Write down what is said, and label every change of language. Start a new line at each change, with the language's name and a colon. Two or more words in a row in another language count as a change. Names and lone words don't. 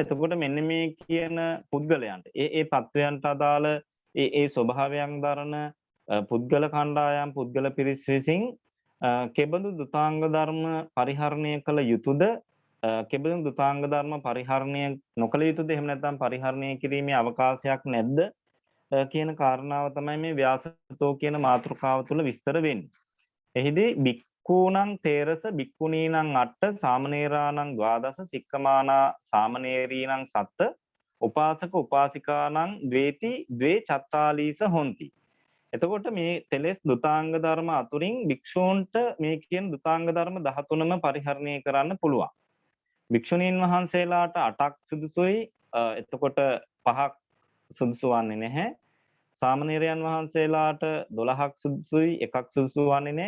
Sinhala: එතකොට මෙන්න මේ කියන පුද්ගලයන්ට ඒ තත්වයන්ට අදාළ ඒ ස්වභාවයන් දරන පුද්ගල කණ්ඩායම් පුද්ගල පිරිස් විසින් කෙබඳු දුතාංග ධර්ම පරිහරණය කළ යුතුද කෙබඳු දුතාංග ධර්ම පරිහරණය නොකළ යුතුද එහෙම නැත්නම් පරිහරණය කිරීමේ අවකාශයක් නැද්ද කියන කාරණාව තමයි මේ ව්‍යාසතෝ කියන මාතෘකාව තුළ විස්තර වෙන්නේ.
Pali: එහිදී භික්ඛූණං තේරස භික්ඛුණීනං අට්ඨ සාමණේරාණං ද්වාදස සික්ඛමානා සාමණේරීණං සත්ත උපාසක උපාසිකානං ද්වේති ද්වේ චත්තාලීස හොಂತಿ.
Sinhala: එතකොට මේ තෙලස් දුතාංග ධර්ම අතුරින් භික්ෂූන්ට මේ කියන දුතාංග ධර්ම 13ම පරිහරණය කරන්න පුළුවන්. භික්ෂුණීන් වහන්සේලාට 8ක් සුදුසුයි. එතකොට 5ක් සුදුසු වන්නේ නැහැ. සාමණේරයන් වහන්සේලාට 12ක් සුදුසුයි 1ක් සුදුසු වන්නේ නැහැ.